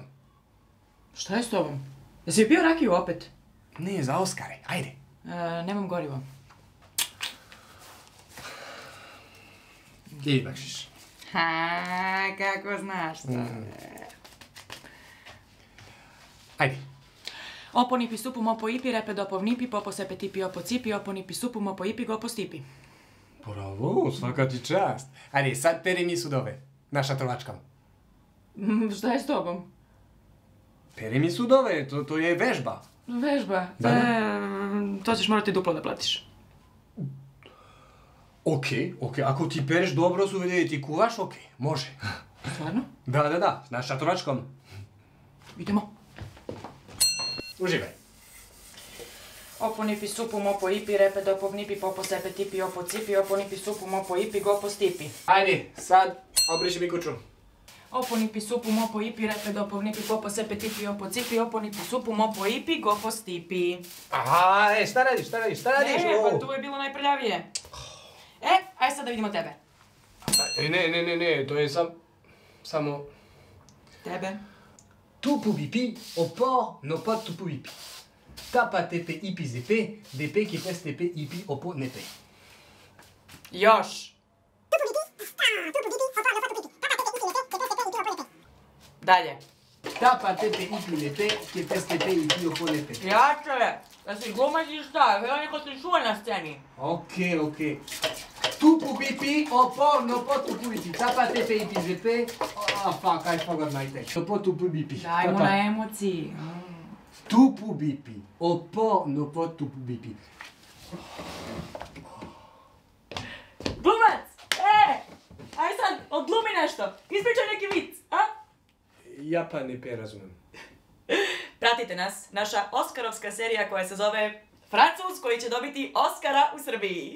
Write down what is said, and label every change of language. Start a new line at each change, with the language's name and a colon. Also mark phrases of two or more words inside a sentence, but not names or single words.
Serbian: Šta je s tobom? Jesi pio rakiju opet? Ne, za Oskare, ajde. Nemam gorivo. I bakšiš. Ha, kako znaš to? Ajde. Opo nipi supu mopo ipi, repe dopov nipi, popo sepe tipi opo cipi, opo nipi supu mopo ipi, gopo stipi. Bravo, svaka ti čast. Ajde, sad peri mi sudove. Na šatrovačkom. Šta je s tobom? Peri mi sudove, to je vežba. Vežba? Da. To ćeš morati duplo da platiš. Ok, ako ti pereš dobro suvede i ti kuvaš, ok, može. Stvarno? Da, na šatrovačkom. Idemo. Uživaj. Opo nipi supu mopo ipi, repe dopov nipi, popo sepe tipi opo cipi, opo nipi supu mopo ipi, gopo stipi. Ajde, sad obriši mi kuću. Opo nipi supu mopo ipi, repe dopov nipi, popo sepe tipi opo cipi, opo nipi supu mopo ipi, gopo stipi. Aha, šta radiš? Ne, pa tu je bilo najprljavije. Aj sad da vidimo tebe. Ne, to je samo... Tebe? Tu pubipi, opo, no pa tu pubipi. Tapa tepe ipi zepe, depe ki pes tepe ipi opo nepe. Još. Dalje. Tapa tepe ipi lepe, ki pes tepe ipi opo nepe. Jače, da si glumaš i šta? Evo neko se čuje na sceni. Ok. Tu pubipi, opo, no po tu pubipi. Tapa tepe ipi zepe,
English: fuck, I forgot my text. No po tu pubipi.
Serbian: Dajmo na emociji. Tu pubipi, opo, no po tu pubipi. Glumac! Aj sad, odglumi nešto. Ispričaj neki vic, a? Ja pa ne razumem. Pratite nas, naša oskarovska serija koja se zove Francuz koji će dobiti Oskara u Srbiji.